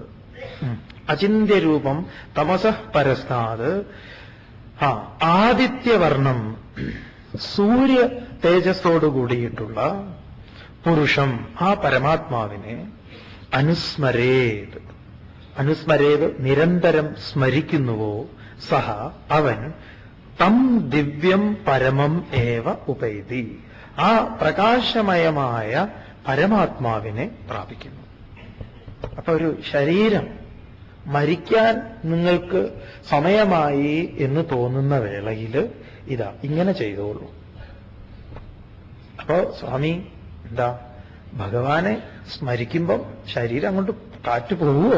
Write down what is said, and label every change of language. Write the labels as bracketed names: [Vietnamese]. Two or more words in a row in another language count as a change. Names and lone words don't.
[Sanskrit] അചിന്ത്യരൂപം തമസഃ പരസ്താത്. [Malayalam] ആദിത്യവർണം, തേജസ്സോടു കൂടിയിട്ടുള്ള പുരുഷം, ആ പരമാത്മാവിനെ അനുസ്മരേത്, അനുസ്മരേത് നിരന്തരം സ്മരിക്കുന്നുവോ, സഹ അവൻ [Sanskrit] തം ദിവ്യം പരമം ഏവ ഉപൈതി, [Malayalam] ആ പ്രകാശമയമായ പരമാത്മാവിനെ പ്രാപിക്കുന്നു. അപ്പൊ ഒരു ശരീരം മരിക്കാൻ നിങ്ങൾക്ക് സമയമായി എന്ന് തോന്നുന്ന വേളയിൽ ഇതാ ഇങ്ങനെ ചെയ്തോളൂ. അപ്പോ സ്വാമി എന്താ ഭഗവാനെ സ്മരിക്കുമ്പം ശരീരം അങ്ങോട്ട് കാറ്റ് പോവുമോ?